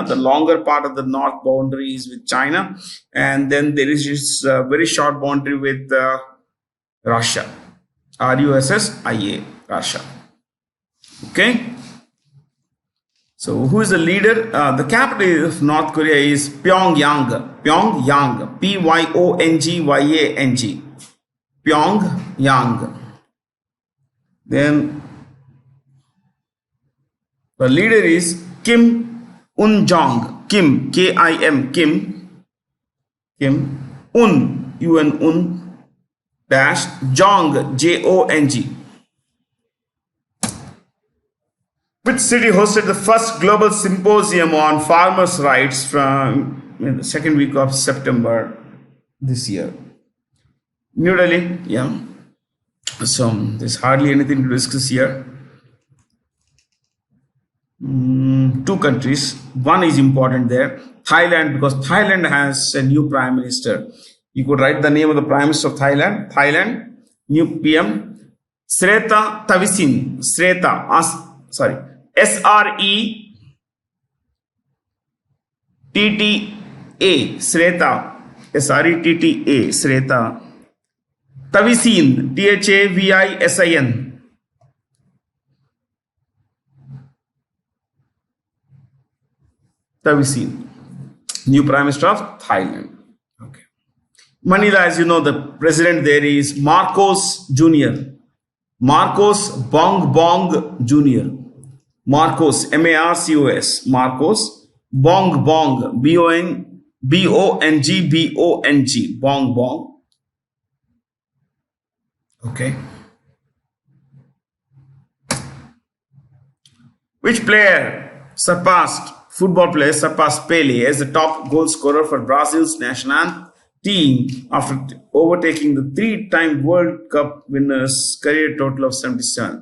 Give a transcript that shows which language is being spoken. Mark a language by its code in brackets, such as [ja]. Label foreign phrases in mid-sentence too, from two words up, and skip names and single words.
[en] The longer part of the north boundary is with China. And then there is this very short boundary with Russia. RUSSIA, Russia. Okay. So who is the leader? The capital of North Korea is Pyongyang. Pyongyang. P-Y-O-N-G-Y-A-N-G. Pyongyang. Then the leader is Kim Un-jong. Kim, K-I-M, Kim. Kim Un, U-N, dash, Jong, J-O-N-G. Which city hosted the first global symposium on farmers' rights from the second week of September this year? New Delhi, yeah. So there's hardly anything to discuss here. Two countries. One is important there, Thailand, because Thailand has a new prime minister. You could write the name of the prime minister of Thailand. Thailand, new PM, Srettha Thavisin. S-R-E-T-T-A, Srettha, S-R-E-T-T-A, Srettha Thavisin, T-H-A-V-I-S-I-N. Thavisin, new Prime Minister of Thailand. Okay. Manila, as you know, the president there is Marcos Jr. Marcos Bong Jr. Marcos, M-A-R-C-O-S, Marcos Bong, B-O-N-G, Bong. Okay. Which football player surpassed Pele as the top goal scorer for Brazil's national team after overtaking the three-time World Cup winner's career total of 77?